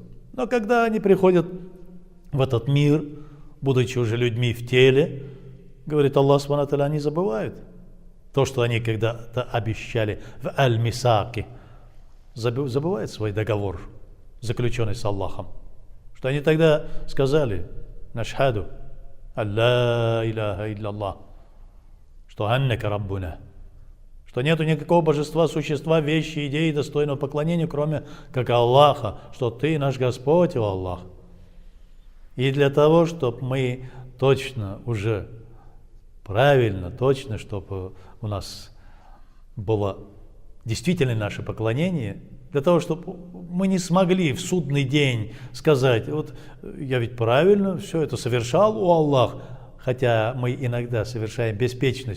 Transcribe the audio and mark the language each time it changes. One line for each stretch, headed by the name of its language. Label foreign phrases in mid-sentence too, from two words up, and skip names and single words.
Russian: Но когда они приходят в этот мир, будучи уже людьми в теле, говорит Аллах
Arabic: سبحانه وتعالى,
Russian: они забывают то, что они когда-то обещали в Аль-Мисаке, забывают свой договор, заключенный с Аллахом. Что они тогда сказали:
Arabic: «نشهد ألا إله إلا, что أنك ربنا»,
Russian: что нету никакого божества, существа, вещи, идеи, достойного поклонения, кроме как Аллаха, что Ты наш Господь, о Аллах. И для того, чтобы мы точно уже правильно, точно, чтобы у нас было действительно наше поклонение, для того, чтобы мы не смогли в судный день сказать: вот я ведь правильно все это совершал, о Аллах, хотя мы иногда совершаем беспечность.